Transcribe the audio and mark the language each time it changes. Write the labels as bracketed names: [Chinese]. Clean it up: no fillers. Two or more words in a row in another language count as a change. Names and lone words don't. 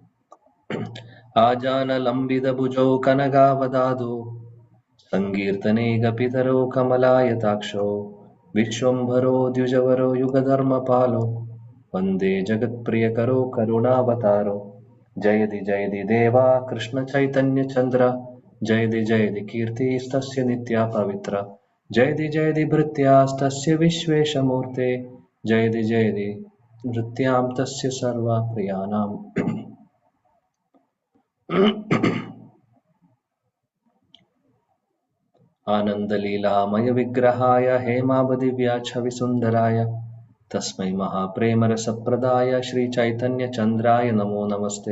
[Sanskrit] ആജാനലംബിതഭുജോ കനകാവദാതോ സങ്കീർത്തനേകപിതരോ കമലായതാക്ഷോ വിശ്വംഭരോ ദ്വിജവരോ യുഗധർമ്മപാലോ വന്ദേ ജഗത്പ്രിയകരോ കരുണാവതാരോ. ജയതി ജയതി ദേവാ കൃഷ്ണ ചൈതന്യ ചന്ദ്ര, ജയതി ജയതി കീർത്തിസ്തസ്യ നിത്യാ പവിത്ര, ജയതി ജയതി ഭൃത്യാസ്തസ്യ വിശ്വേശമൂർത്തെ, ജയതി ജയതി നൃത്യാം തസ്യ സർവപ്രിയാനാം. आनन्दलीलामय विग्रहाय हेमावदिव्याच्छविसुन्दराय तस्मै महाप्रेमरसप्रदाय श्रीचैतन्यचन्द्राय नमो नमस्ते.